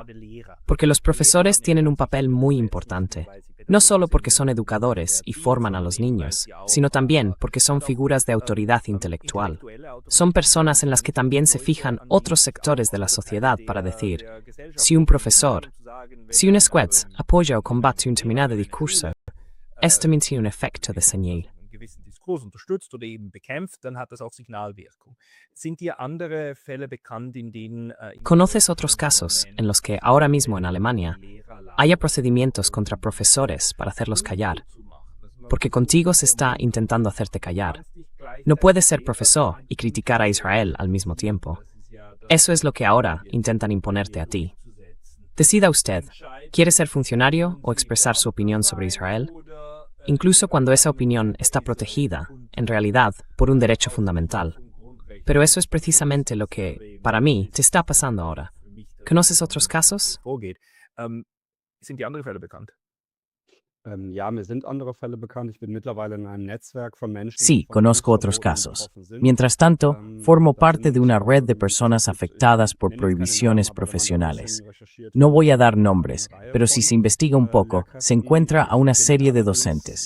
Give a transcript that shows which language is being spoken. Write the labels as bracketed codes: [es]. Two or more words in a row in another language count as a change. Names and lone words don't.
[es] Porque los profesores tienen un papel muy importante, no solo porque son educadores y forman a los niños, sino también porque son figuras de autoridad intelectual. Son personas en las que también se fijan otros sectores de la sociedad para decir, si un profesor, si un escuela apoya o combate un determinado discurso, esto también tiene un efecto de señal. [de] Unterstützt oder eben bekämpft, dann hat das auch Signalwirkung. Sind dir andere Fälle bekannt, in denen [es] ¿Conoces otros casos en los que ahora mismo en Alemania haya procedimientos contra profesores para hacerlos callar? Porque contigo se está intentando hacerte callar. No puedes ser profesor y criticar a Israel al mismo tiempo. Eso es lo que ahora intentan imponerte a ti. Decida usted, ¿quiere ser funcionario o expresar su opinión sobre Israel? Incluso cuando esa opinión está protegida, en realidad, por un derecho fundamental. Pero eso es precisamente lo que, para mí, te está pasando ahora. ¿Conoces otros casos? [de] Sind dir andere Fälle bekannt? [es] Sí, conozco otros casos. Mientras tanto, formo parte de una red de personas afectadas por prohibiciones profesionales. No voy a dar nombres, pero si se investiga un poco, se encuentra a una serie de docentes.